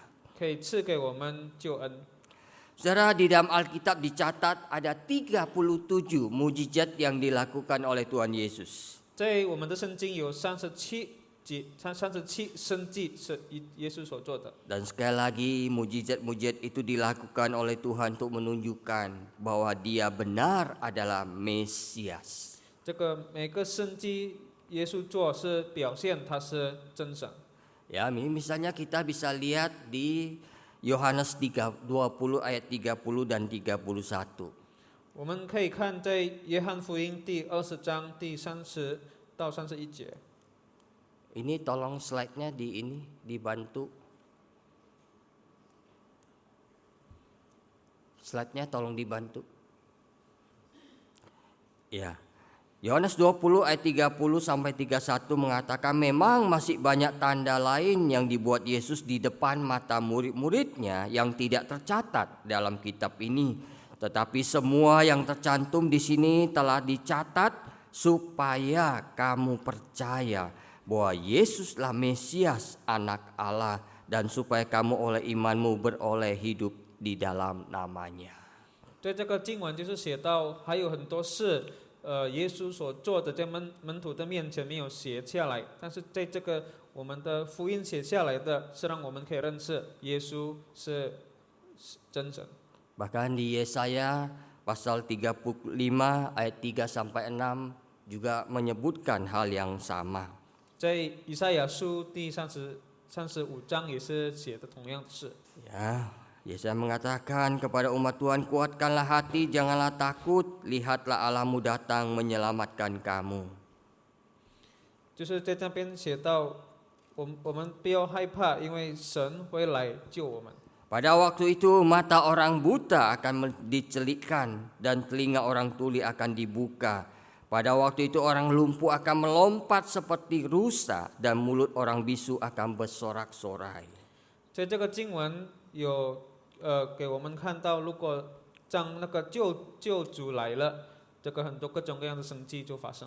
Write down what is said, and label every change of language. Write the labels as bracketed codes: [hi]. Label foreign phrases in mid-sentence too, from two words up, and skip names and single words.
[zh] 可以赐给我们救恩。 [id] Saudara, di dalam Alkitab dicatat ada 37 mujizat yang dilakukan oleh Tuhan Yesus. [zh] 在我们的圣经有37生迹是耶稣所做的。 [id] Dan sekali lagi mujizat-mujizat itu dilakukan oleh Tuhan untuk menunjukkan bahwa Dia benar adalah Mesias. [zh] 这个每个生迹耶稣做是表现他是真神。 [id] Ya, misalnya kita bisa lihat di Yohanes 20 ayat 30 dan 31. [zh] 我们可以看在约翰福音第20章第30到31节。 [id] Ini tolong slide-nya dibantu. Slide-nya tolong dibantu. Ya. Yohanes 20 ayat 30 sampai 31 mengatakan memang masih banyak tanda lain yang dibuat Yesus di depan mata murid-muridnya yang tidak tercatat dalam kitab ini. Tetapi semua yang tercantum di sini telah dicatat supaya kamu percaya bahwa Yesuslah Mesias, Anak Allah, dan supaya kamu oleh imanmu beroleh hidup di dalam namanya. [zh] 对这个经文就是写到，还有很多事，耶稣所做的在门徒的面前没有写下来，但是在这个我们的福音写下来的，是让我们可以认识耶稣是真神。 [id] Bahkan di Yesaya pasal 35 ayat 3 sampai 6 juga menyebutkan hal yang sama. [zh] 在以赛亚书第35章也是写的同样的事。 [id] Ya, Yesaya mengatakan kepada umat Tuhan, kuatkanlah hati, janganlah takut, lihatlah Allahmu datang menyelamatkan kamu. [zh] 就是在那边写到，我们不要害怕，因为神会来救我们。 [id] Pada waktu itu mata orang buta akan dicelikkan dan telinga orang tuli akan dibuka. Pada waktu itu orang lumpuh akan melompat seperti rusa dan mulut orang bisu akan bersorak-sorai. [zh] 在这个经文有给我们看到，如果当那个救主来了，这个很多各种各样的神迹就发生。